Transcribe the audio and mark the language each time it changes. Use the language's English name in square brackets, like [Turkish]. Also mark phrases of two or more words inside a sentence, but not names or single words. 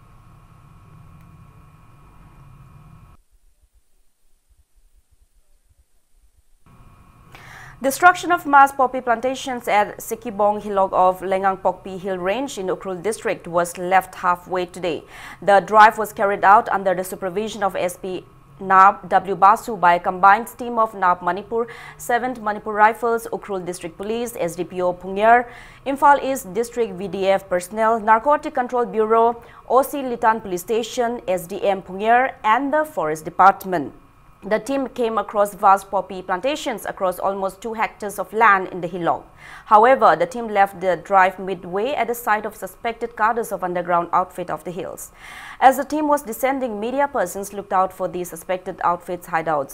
[English] Destruction of mass poppy plantations at Sikibong Hilog of Lengang Pokpi Hill Range in Ukhrul district was left halfway today. The drive was carried out under the supervision of SP NAB W. Basu by a combined team of NAB Manipur, 7th Manipur Rifles, Ukhrul District Police, SDPO Pungyar, Imphal East District VDF personnel, Narcotic Control Bureau, OC Litan Police Station, SDM Pungyar and the Forest Department. The team came across vast poppy plantations across almost 2 hectares of land in the Hilong. However, the team left the drive midway at the site of suspected cadres of underground outfit of the hills. As the team was descending, media persons looked out for the suspected outfit's hideouts.